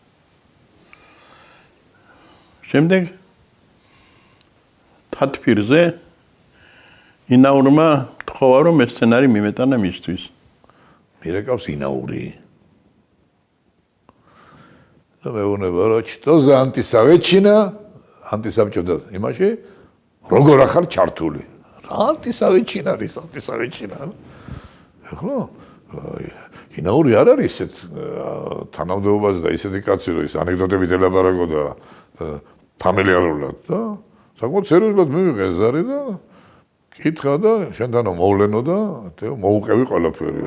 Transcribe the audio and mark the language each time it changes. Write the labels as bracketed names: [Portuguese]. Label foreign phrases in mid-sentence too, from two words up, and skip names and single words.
[Georgian] შემდეგ თათფირზე ინაურმა თქვა, რომ ეს სცენარი მიმეტანა მისთვის. მირეკავს ინაური. და მეუბნება, რომ [Russian] что за антисоветчина, [Georgian] антисაბჭოთა იმაში, როგორ ახარ ჩართული. რა антисоветчина არის, антисоветчина. ხო? ინაური არ არის ესეთ თანამდებობაზე და ისეთი კაცი, რომ ის ანეკდოტებით ელაპარაკობდა ფამილიარულად და საკმაოდ სერიოზულად მივიღე ზარი და კითხა და შენთანო მოვლენო და მოუყევი ყველაფერი.